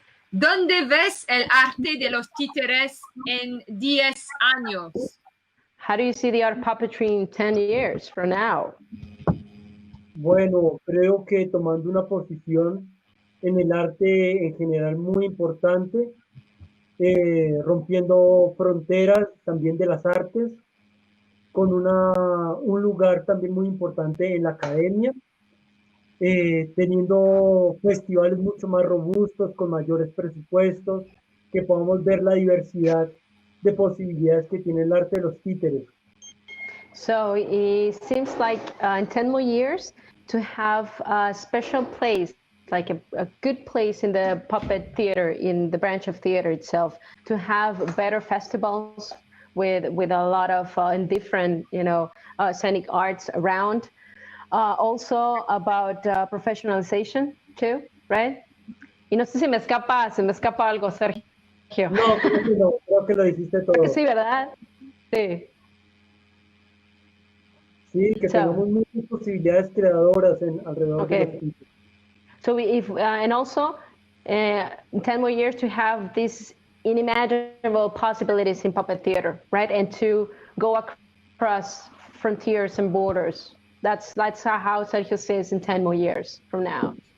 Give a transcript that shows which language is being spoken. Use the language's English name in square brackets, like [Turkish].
[Spanish] ¿Dónde ves el arte de los títeres en 10 años? [English] How do you see the art of puppetry in 10 years from now? [Spanish] Bueno, creo que tomando una posición en el arte en general muy importante, rompiendo fronteras también de las artes, con un lugar también muy importante en la academia, teniendo festivales mucho más robustos, con mayores presupuestos, que podamos ver la diversidad de posibilidades que tiene el arte de los títeres. [English] So it seems like in 10 more years to have a special place, like a good place in the puppet theater, in the branch of theater itself, to have better festivals with a lot of different, scenic arts around. Also about professionalization too, right? [Spanish] Y no sé si me escapa algo, Sergio. No, creo que lo dijiste todo. Sí, ¿verdad? Sí. Sí, que tenemos muchas posibilidades creadoras alrededor de los títeres. [English] So and also in 10 more years to have these unimaginable possibilities in puppet theater, right? And to go across frontiers and borders. That's how Sergio says in 10 more years from now.